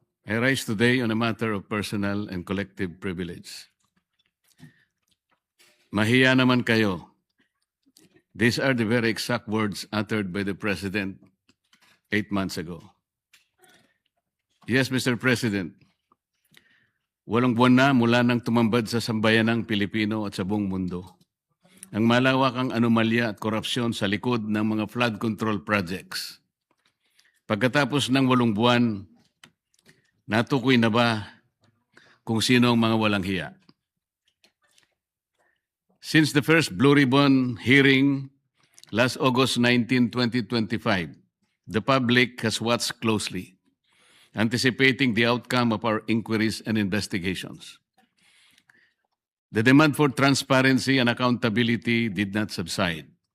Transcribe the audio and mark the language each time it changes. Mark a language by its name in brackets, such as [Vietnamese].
[English] I rise today on a matter of personal and collective privilege. [Filipino] Mahiya naman kayo. [English] These are the very exact words uttered by the President 8 months ago. Yes, Mr. [Filipino] President, 8 buwan na mula nang tumambad sa sambayanang Pilipino at sa buong mundo ang malawakang anomalya at korupsyon sa likod ng mga flood control projects. Pagkatapos ng 8 buwan, natukoy na ba kung sino ang mga walang hiya? [English] Since the first Blue Ribbon hearing last August 19, 2025, the public has watched closely, anticipating the outcome of our inquiries and investigations. The demand for transparency and accountability did not subside.